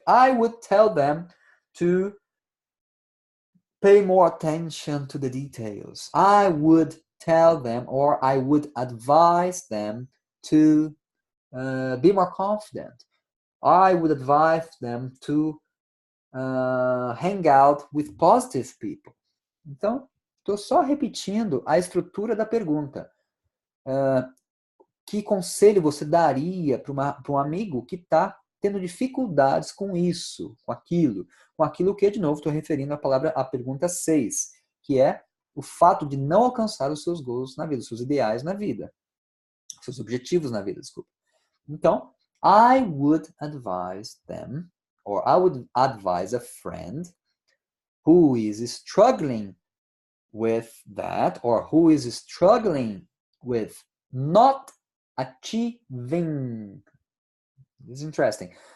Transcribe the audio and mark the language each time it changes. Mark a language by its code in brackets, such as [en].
[en] I would tell them to pay more attention to the details. I would tell them, or I would advise them to be more confident. I would advise them to hang out with positive people. [pt] Então, estou só repetindo a estrutura da pergunta. Que conselho você daria para um amigo que está tendo dificuldades com isso, com aquilo que, de novo, estou referindo à pergunta 6, que é o fato de não alcançar os seus goals na vida, os seus ideais na vida, seus objetivos na vida, desculpa. [en] Então, I would advise them, or I would advise a friend who is struggling with that, or who is struggling with not achieving. This is interesting.